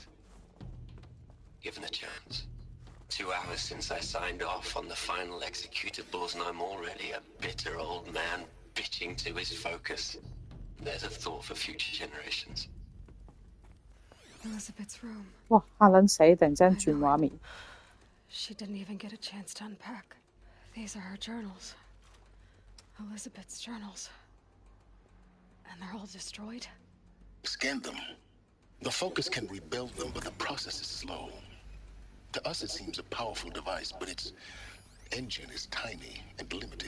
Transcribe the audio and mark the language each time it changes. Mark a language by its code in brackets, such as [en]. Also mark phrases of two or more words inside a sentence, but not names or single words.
[en] Given a chance. 2 hours since I signed off on the final executables, and I'm already a bitter old man bitching to his focus. There's a thought for future generations. Elizabeth's room. [yue] 哇，嚇撚死！突然之間轉畫面。 [en] She didn't even get a chance to unpack. These are her journals. Elizabeth's journals. And they're all destroyed? Scan them. The Focus can rebuild them, but the process is slow. To us it seems a powerful device, but its engine is tiny and limited.